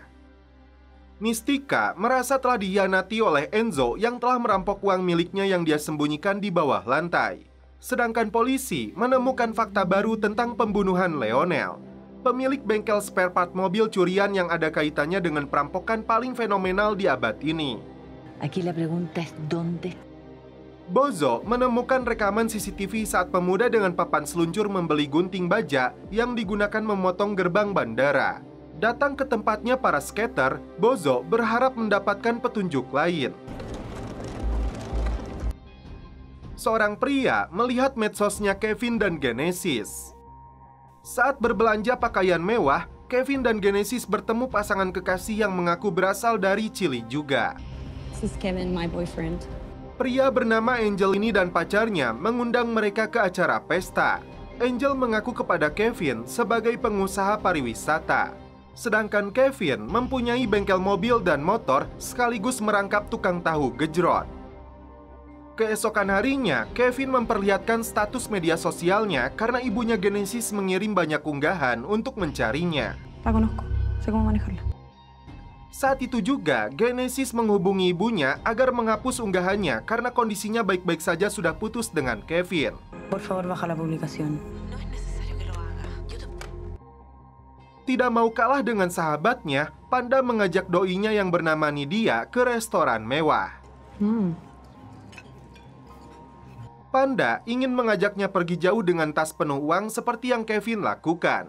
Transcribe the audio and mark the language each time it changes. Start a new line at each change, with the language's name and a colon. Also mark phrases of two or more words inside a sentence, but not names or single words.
Indonesian: Mystica merasa telah dikhianati oleh Enzo yang telah merampok uang miliknya yang dia sembunyikan di bawah lantai. Sedangkan polisi menemukan fakta baru tentang pembunuhan Leonel, pemilik bengkel
English: spare part
Indonesian: mobil curian yang ada kaitannya dengan perampokan paling fenomenal di abad ini.
Spanish: Aquí la pregunta es ¿dónde?
Indonesian: Bozo menemukan rekaman CCTV saat pemuda dengan papan seluncur membeli gunting baja yang digunakan memotong gerbang bandara. Datang ke tempatnya para skater, Bozo berharap mendapatkan petunjuk lain. Seorang pria melihat medsosnya Kevin dan Genesis. Saat berbelanja pakaian mewah, Kevin dan Genesis bertemu pasangan kekasih yang mengaku berasal dari Chili juga.
English: This is Kevin, my boyfriend.
Indonesian: Pria bernama Angel ini dan pacarnya mengundang mereka ke acara pesta. Angel mengaku kepada Kevin sebagai pengusaha pariwisata. Sedangkan Kevin mempunyai bengkel mobil dan motor sekaligus merangkap tukang tahu gejrot. Keesokan harinya, Kevin memperlihatkan status media sosialnya karena ibunya Genesis mengirim banyak unggahan untuk mencarinya.
Spanish: La conozco, sé cómo manejarla.
Indonesian: Saat itu juga, Genesis menghubungi ibunya agar menghapus unggahannya karena kondisinya baik-baik saja sudah putus dengan Kevin.
Spanish: Por favor, baja la publicación.
Indonesian: Tidak mau kalah dengan sahabatnya, Panda mengajak doinya yang bernama Nidia ke restoran mewah. Panda ingin mengajaknya pergi jauh dengan tas penuh uang seperti yang Kevin lakukan.